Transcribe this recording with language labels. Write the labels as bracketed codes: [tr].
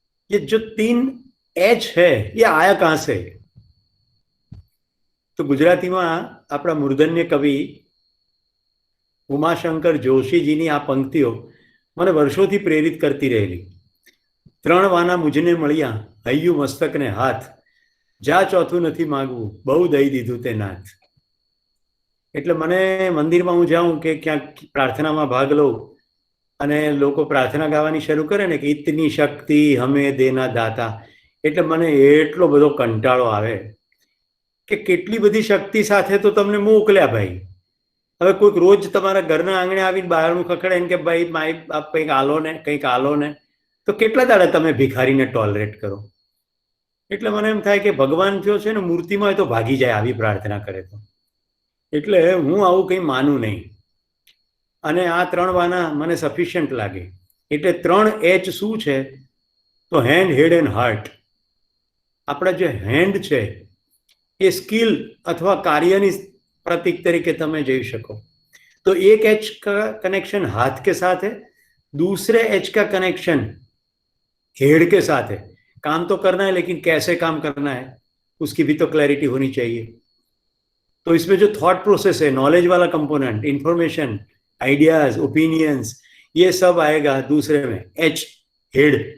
[hi] ये जो 3H है ये आया कहाँ से? तो गुजराती में अपना मूर्धन्य कवि [gu] उमाशंकर जोशीजीनी आ पंक्तिओ મને વર્ષોથી પ્રેરિત કરતી રહેલી. 3 વાના મુજને મળ્યા, હૈયું મસ્તક ને હાથ, જા ચોથું નથી માગવું, બહુ દઈ દીધું તે નાથ. એટલે મને મંદિરમાં હું જાઉં કે ક્યાંક પ્રાર્થનામાં ભાગ લઉં અને લોકો પ્રાર્થના ગાવાની શરૂ કરે ને કે [hi] ઇતની શક્તિ હમે દેના દાતા, [gu] એટલે મને એટલો બધો કંટાળો આવે કે કેટલી બધી શક્તિ સાથે તો તમને મોકલ્યા ભાઈ. હવે કોઈક રોજ તમારા ઘરના આંગણે આવીને બહારનું ખખડે ને કે ભાઈ માય આપ કંઈક આલો ને કંઈક આલો ને, તો કેટલા દાડા તમે ભિખારીને ટોલરેટ કરો? એટલે મને એમ થાય કે ભગવાન જો છે ને મૂર્તિમાં હોય તો ભાગી જાય આવી પ્રાર્થના કરે તો. એટલે હું આવું કંઈ માનું નહીં. અને આ 3 વાના મને સફિશિયન્ટ લાગે. એટલે 3 H શું છે? તો હેન્ડ, હેડ એન્ડ હાર્ટ. આપણા જે હેન્ડ છે એ સ્કિલ અથવા કાર્યની प्रतीक तरीके તમે જોઈ શકો. [hi] तो एक एच का कनेक्शन हाथ के साथ है, दूसरे एच का कनेक्शन हेड के साथ है. काम तो करना है लेकिन कैसे काम करना है उसकी भी तो क्लैरिटी होनी चाहिए. तो इसमें जो थॉट प्रोसेस है, नॉलेज वाला कंपोनेंट, इंफॉर्मेशन, आइडियाज, ओपिनियंस, ये सब आएगा दूसरे में, एच हेड.